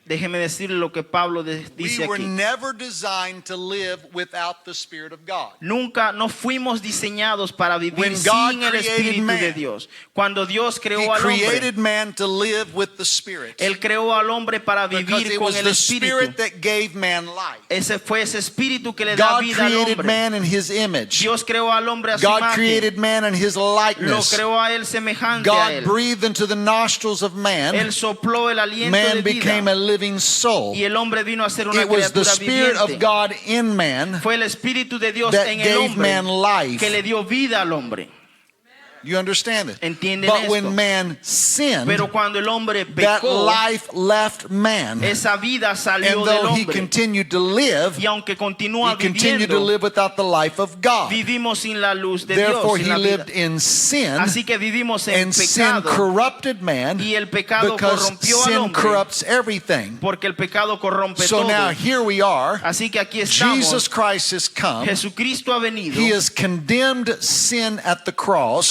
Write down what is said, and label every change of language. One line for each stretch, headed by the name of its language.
Spanish: Déjeme decirle lo que Pablo dice
English: We were
Spanish: aquí.
English: never designed to live without the Spirit of God.
Spanish: Nunca no fuimos diseñados para vivir
English: When God
Spanish: sin el
English: created
Spanish: Espíritu
English: man,
Spanish: de Dios. Cuando Dios
English: He
Spanish: creó al hombre,
English: created man to live with the Spirit.
Spanish: Él creó al hombre para
English: Because
Spanish: vivir
English: it
Spanish: con
English: was
Spanish: el
English: the Spirit
Spanish: Espíritu.
English: that gave man life.
Spanish: Ese fue ese Espíritu que le da
English: God
Spanish: vida al
English: created
Spanish: hombre.
English: man in His image.
Spanish: Dios creó al hombre a su
English: God
Spanish: imagen.
English: created man in His
Spanish: Lo
English: likeness.
Spanish: creó a él semejante a
English: God
Spanish: él.
English: breathed into the nostrils of man.
Spanish: Él sopló el aliento
English: Man
Spanish: de
English: became
Spanish: vida.
English: a living soul.
Spanish: Y el hombre vino a ser una
English: It was the
Spanish: criatura
English: Spirit of
Spanish: viviente.
English: God in man
Spanish: Fue el Espíritu de Dios
English: that
Spanish: en el
English: gave
Spanish: hombre
English: man life.
Spanish: que le dio vida al hombre.
English: You understand it?
Spanish: ¿Entienden
English: But
Spanish: esto?
English: when man sinned,
Spanish: Pero cuando el hombre
English: that
Spanish: pecó,
English: life left man.
Spanish: esa vida salió
English: And
Spanish: del
English: though he
Spanish: hombre.
English: continued to live,
Spanish: Y aunque
English: he
Spanish: continúa
English: continued to
Spanish: viviendo,
English: live without the life of God.
Spanish: vivimos sin la luz de
English: Therefore,
Spanish: Dios.
English: he
Spanish: Sin la vida.
English: lived in sin,
Spanish: Así que vivimos en
English: and sin
Spanish: pecado.
English: corrupted man
Spanish: Y el pecado
English: because
Spanish: corrompió al
English: sin
Spanish: hombre.
English: corrupts everything.
Spanish: Porque el pecado corrompe
English: So
Spanish: todo.
English: now here we are.
Spanish: Así que aquí estamos.
English: Jesus Christ has come.
Spanish: Jesucristo ha venido.
English: He has condemned sin at the cross.